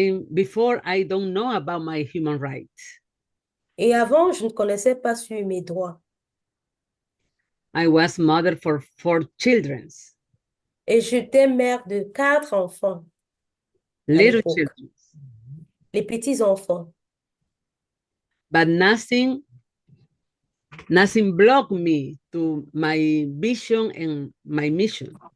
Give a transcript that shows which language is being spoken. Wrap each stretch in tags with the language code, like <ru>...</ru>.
<en>Before I don't know about my human rights.</en> <fr>Et avant, je ne connaissais pas sur mes droits.</fr> <en>I was mother for 4 children,</en> <fr>Et j'étais mère de 4 enfants à</fr> <en>little</en> <fr>l'époque,</fr> <en>children,</en> <fr>les petits-enfants.</fr> <en>but nothing blocked me to my vision and my mission.</en>